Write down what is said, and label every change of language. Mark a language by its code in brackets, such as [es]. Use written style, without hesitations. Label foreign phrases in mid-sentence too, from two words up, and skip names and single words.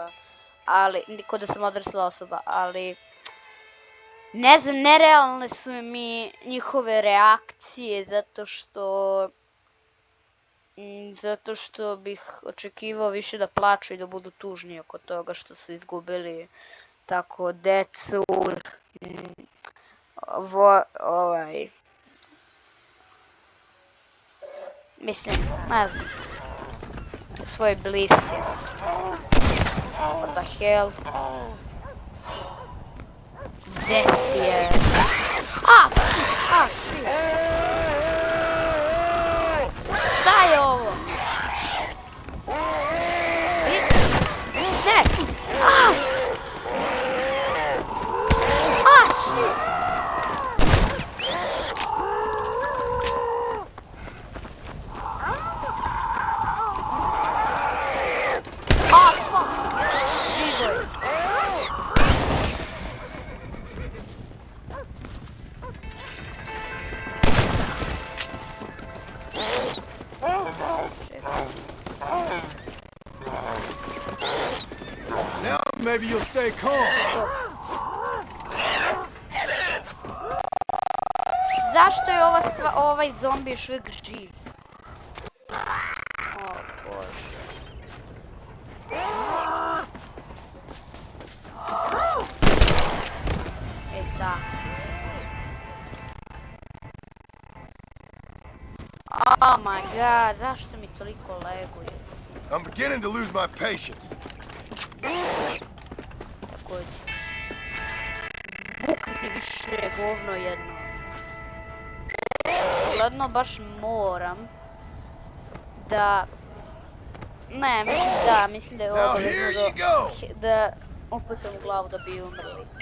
[sr] Ali, ko da sam odrasla osoba, ali... Ne znam, nerealne su mi njihove reakcije zato što bih očekivao više da plaču i da budu tužni oko toga što su izgubili tako decu, mislim, ne znam, svoje bliske. [en] What the hell? Zestije. Shit. [sr] Šta je ovo? [en] Bitch. Ne. Shit. Fuck. [sr] Živo je. [en] Now maybe you'll stay calm. [sr] Zašto je ovaj zombi još uvijek živ? O bože. Da. [en] Oh my god, [sr] zašto mi toliko leguje? [en] I'm beginning to lose my patience. [sr] Također. Bukni više govno jedno. Gledno baš moram da... Ne, mislim da je obavezno da upucam u glavu da bi umrli.